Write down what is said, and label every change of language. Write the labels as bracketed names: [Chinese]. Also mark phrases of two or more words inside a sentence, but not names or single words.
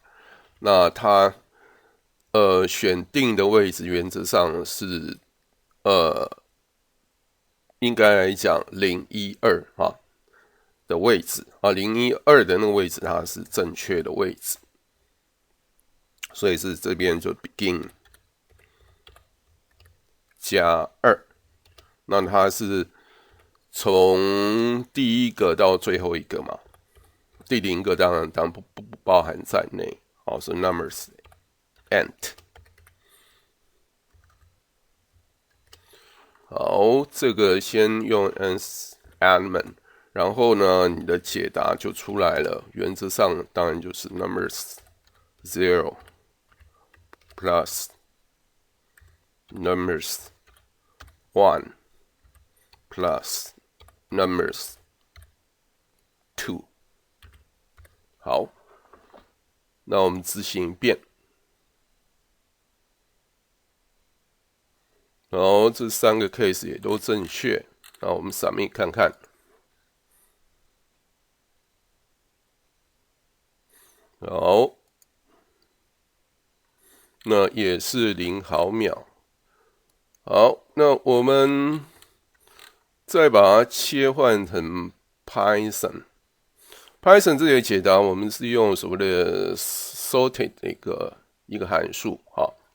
[Chinese] 那它選定的位置原則上是應該來講012啊的位置啊，012的那個位置它是正確的位置，所以是這邊就 begin 加2，那它是從第一個到最後一個嘛，第0個當然不包含在內。好，是 [English] numbers int。 [Chinese] 好，這個先用 [English] nth element， [Chinese] 然後呢，你的解答就出來了。原則上當然就是 [English] numbers 0 plus numbers 1 plus numbers 2。 [Chinese] 好。那我們執行一遍，然後這3個 case 也都正確。那我們 submit 看看。好，那也是0毫秒。好，那我們再把它切換成 Python。Python 這裡的解答，我們是用所謂的 sorted 的一個函數啊。